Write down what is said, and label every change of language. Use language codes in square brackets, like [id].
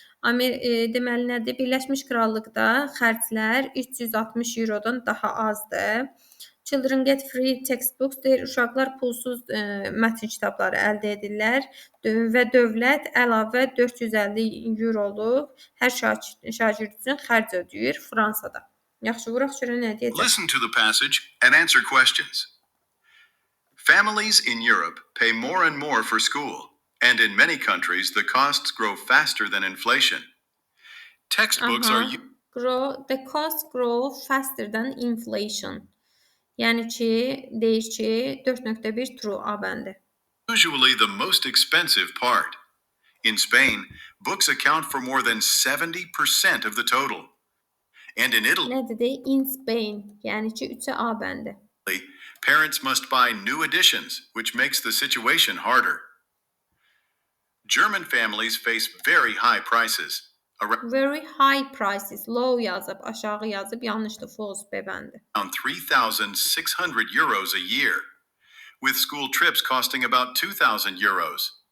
[az] Deməli nədir? Birləşmiş Krallıqda xərclər 360 eurodan daha azdır. [en] Children get free textbooks [az] deyir, uşaqlar pulsuz mətn kitabları əldə edirlər və dövlət əlavə 450 euroluq hər şagird üçün xərc ödəyir Fransada. Yaxşı, vuraq görək nə deyəcək. [en] Listen to the passage and answer questions. Families in Europe pay more and more for school, and in many countries the costs grow faster than inflation. Textbooks are the costs grow faster than inflation. [az] Yəni ki, deyir ki, 4.1 true A bəndi. [en] Usually the most expensive part. In Spain, books account for more than 70% of the total. And in Italy, [az] nə dedi? [en] In Spain, [az] yəni ki, 3-ə A bəndi. [en] Parents must buy new editions, which makes the situation harder. German families face very high prices. Very high prices, [az] low yazıb, aşağı yazıb, yanlışdır, false B bəndi. [en] Around 3,600 euros a year, with school trips costing about 2,000 euros.